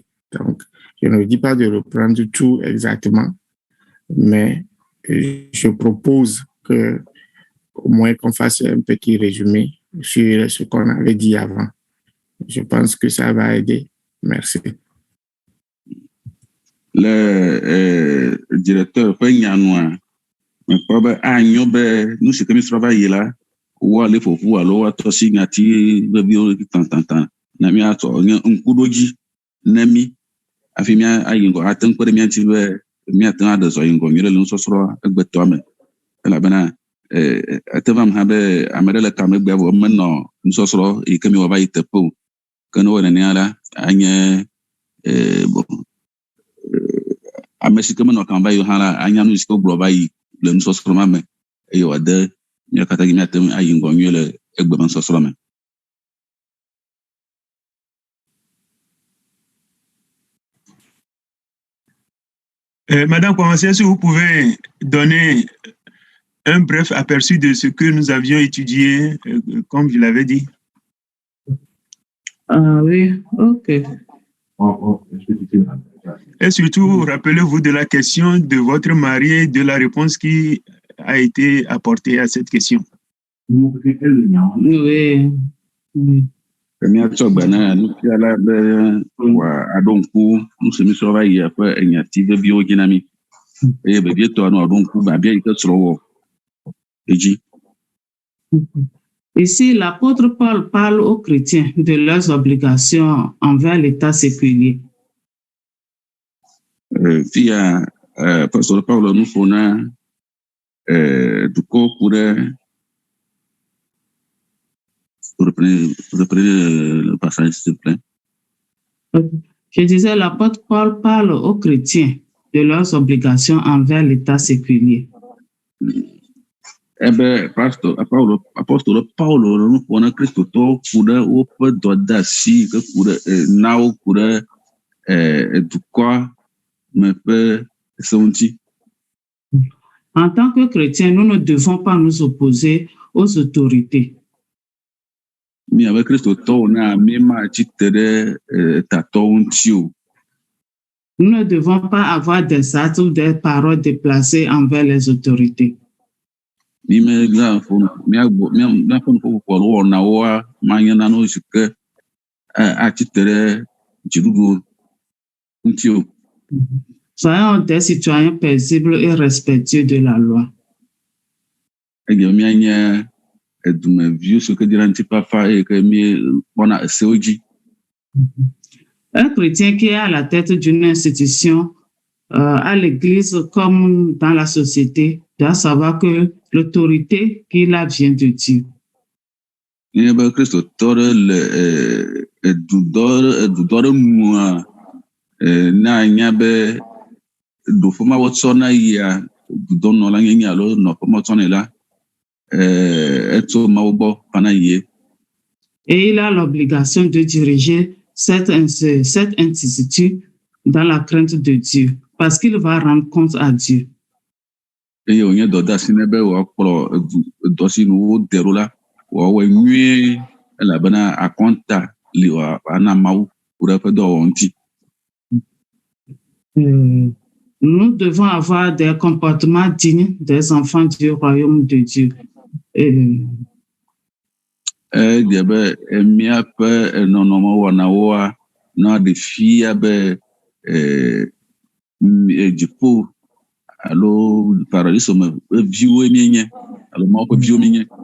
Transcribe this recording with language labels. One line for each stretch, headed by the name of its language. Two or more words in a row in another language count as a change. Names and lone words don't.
French: Donc, je ne dis pas de reprendre tout exactement, mais je propose que au moins qu'on fasse un petit résumé sur ce qu'on avait dit avant. Je pense que ça va aider. Merci. Le directeur
Ewe: ƒe nyanua mekpɔ be anyo be nu si ke mi srɔ̃ va yi la woalé ƒoƒu alo woatɔ si ŋati veviwo tantanta na míatsɔ nye ŋkuɖodzi ne mí hafi míayi ŋgɔ ate ŋu kpe ɖe mía ŋuti be míate ŋu aɖe zɔ yi ŋgɔ nyuie ɖe le nusɔsrɔ̃ egbetɔa me elabena ete vam hã be ame ɖe le kamegbea vɔ menɔ nusɔsrɔ̃ yi ke mi wɔ va yi teƒe o ke ne wɔ nenea la anye ame si ke menɔ kam va yi hã la anya nu si ke wogblɔ va yi le nusɔsrɔ̃ ma me eye wòade mía katã míate ŋu ayi ŋgɔ nyuie le egbeme nusɔsrɔ̃ me.
French: Madame Kouamassé, si vous pouvez donner un bref aperçu de ce que nous avions étudié, comme je l'avais dit. Ah oui, ok. Et surtout, rappelez-vous de la question de votre mari et de la réponse qui a été apportée à cette question. Oui.
Ewe: Míatsɔ gbe na nufiala be wòaɖo ŋku nu si mi srɔ̃ va yi ƒe enyati veviwo dzi na mí eye vevietɔa nɔ aɖo ŋku biabia yi ke srɔ̃ wɔ edzi.
French: Ici, l'apôtre Paul parle aux chrétiens de leurs obligations envers l'État séculier.
Ewe: Fia Pastor Paulo nu ƒo na dukɔwo ku ɖe
French: reprenez le passage s'il vous plaît. Je disais, l'apôtre Paul parle aux chrétiens de leurs obligations envers l'État séculier.
Ewe: Ebe apostolo Paulo nu ƒo na kristotɔwo ku ɖe woƒe dɔdeasi ke ku ɖe nawo ku ɖe dukɔa me ƒe sewo ŋuti.
French: En tant que chrétiens, nous ne devons pas nous opposer aux autorités.
Ewe: Mi abe kristotɔwo na mi matsi te ɖe tatɔwo ŋuti o.
French: Nous ne devons pas avoir des actes ou des paroles déplacées envers les autorités.
Ewe: Mi míaƒe nuƒoƒo alo wɔnawoa manye nanewo si ke atsi te ɖe dziɖuɖu ŋuti o.
French: Soyons des citoyens paisibles et respectueux de la loi.
Ewe: Ege míanye edumeviwo si ke dina ŋutifafa eye ke míekpɔna esewo dzi.
French: Un chrétien qui est à la tête d'une institution, à l'église comme dans la société, doit savoir que l'autorité qu'il a vient de Dieu.
Ewe: Nye be kristotɔ ɖe le edudɔ ɖe nua na nya be ɖoƒe ma wotsɔ na yia dudɔnɔla nye alo nɔƒe ma wotsɔ nɛ la etso Mawu gbɔ va na yie.
French: Et il a l'obligation de diriger cette institut dans la crainte de Dieu, parce qu'il va rendre compte à Dieu.
Ewe: Eye wònye dɔdeasi ne be wòakplɔ dɔ si nu wode ɖo la wòawɔe nyuie elabena akɔnta li wòana Mawu ku ɖe eƒe dɔwɔwɔ ŋuti.
French: Nous devons avoir des comportements dignes des enfants du royaume de Dieu.
Ewe: Edze be míaƒe nɔnɔme wɔnawoa na ɖe fia be dziƒo alo paradiso me viwoe míenye alo Mawu ƒe viwo míenye.